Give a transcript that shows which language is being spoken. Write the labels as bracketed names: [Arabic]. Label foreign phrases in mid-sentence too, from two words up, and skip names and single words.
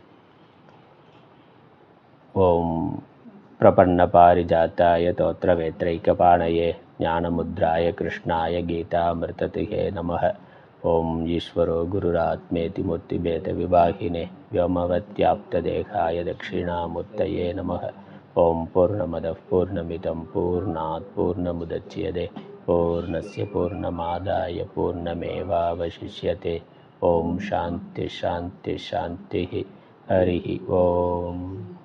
[Sanskrit] ओम् प्रपन्न पारिजाताय तोत्त्र वेत्रैकपाणये ज्ञानमुद्राय कृष्णाय गीतामृतदुहे नमः. ओम् ईश्वरो गुरुरात्मेति मूर्तिभेद विभागिने व्योमवद्व्याप्तदेहाय दक्षिणामूर्तये नमः. ओम् पूर्णमदः पूर्णमिदं पूर्णात् पूर्णमुदच्यते पूर्णस्य पूर्णमादाय पूर्णमेवावशिष्यते. ओम् शान्ति शान्ति शान्ति. हरि ओम्.